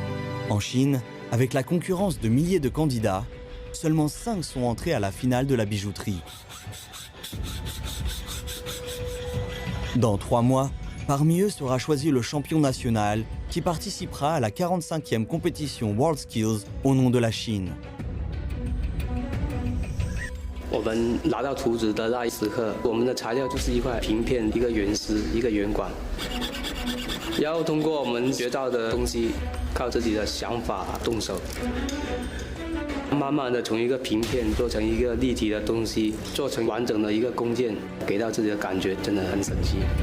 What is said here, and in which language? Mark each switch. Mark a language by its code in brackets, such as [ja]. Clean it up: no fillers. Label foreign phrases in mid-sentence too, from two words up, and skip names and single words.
[fr] En Chine, avec la concurrence de milliers de candidats, seulement 5 sont entrés à la finale de la bijouterie. Dans 3 mois, parmi eux sera choisi le champion national qui participera à la 45e compétition World Skills au nom de la Chine. [zh] 我们拿到图纸的那一时刻，我们的材料就是一块平片、一个圆丝、一个圆管，然后通过我们学到的东西，靠自己的想法动手，慢慢的从一个平片做成一个立体的东西，做成完整的一个工件，给到自己的感觉真的很神奇。